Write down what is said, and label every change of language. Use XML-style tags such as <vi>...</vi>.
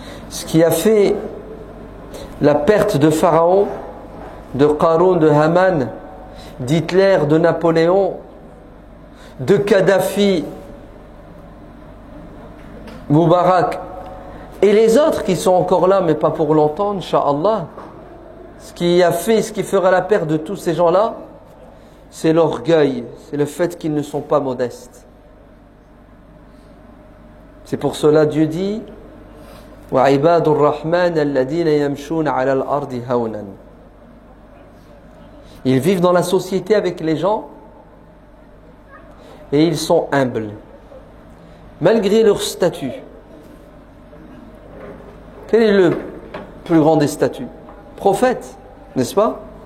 <fr>Ce qui a fait la perte de Pharaon, de Qaroun, de Haman, d'Hitler, de Napoléon, de Kadhafi, Moubarak, et les autres qui sont encore là, mais pas pour longtemps, Inch'Allah. Ce qui fera la perte de tous ces gens-là, c'est l'orgueil, c'est le fait qu'ils ne sont pas modestes. C'est pour cela Dieu dit,</fr> <ar>وَعِبَادُ الرَّحْمَنِ الَّذِينَ يَمْشُونَ عَلَى الْأَرْضِ هَوْنًا.</ar> <fr>Ils vivent dans la société avec les gens et ils sont humbles, malgré leur statut. Quel est le plus grand des statuts? Prophète, n'est-ce pas?</fr>